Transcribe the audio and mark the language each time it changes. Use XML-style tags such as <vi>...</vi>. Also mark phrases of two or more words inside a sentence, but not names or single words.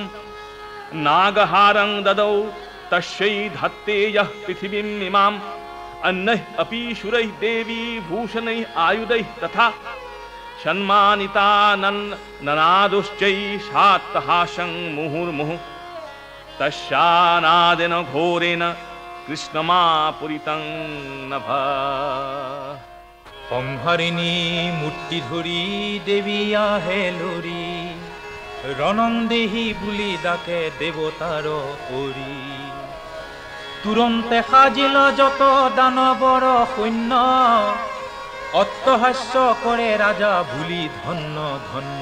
<sa>नागहारं ददौ तस्यै धत्ते यः पृथिवीम् इमाम् अन्नैः अपि शूरैः देवी भूषणैः आयुधैः तथा सन्मानिता ननादुश्चै सात्तहासं मुहुर्मुहुः तस्यानादेन घोरेण कृष्णमापुरितं नभ</sa> <as>সংহাৰিণী মূৰ্তি ধৰি দেৱী আহে লৰি ৰণন্দেহী বুলি ডাকে দেৱতাৰ পৰি তুৰন্তে সাজিল যত দানৱৰ সৈন্য অট্টহাস্য কৰে ৰাজা ভুলি ধন্য ধন্য</as>